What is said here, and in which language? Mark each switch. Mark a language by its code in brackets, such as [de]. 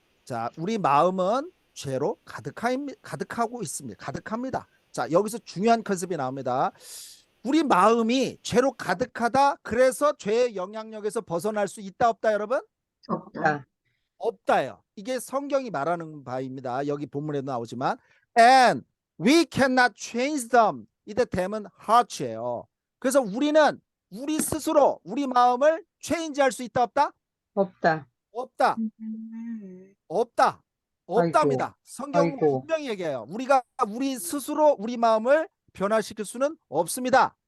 [ko] 자, 우리 마음은 죄로 가득하고 있습니다. 가득합니다. 자, 여기서 중요한 컨셉이 나옵니다. 우리 마음이 죄로 가득하다. 그래서 죄의 영향력에서 벗어날 수 있다 없다 여러분? 없다. 없다요. 이게 성경이 말하는 바입니다. 여기 본문에도 나오지만 [en] and we cannot change them. [ko] 이때 them은 heart예요. 그래서 우리는 우리 스스로 우리 마음을 change할 수 있다 없다? 없다. 없다. 음. 없다. 없답니다. 성경은 아이고. 분명히 얘기해요. 우리가 우리 스스로 우리 마음을 변화시킬 수는 없습니다.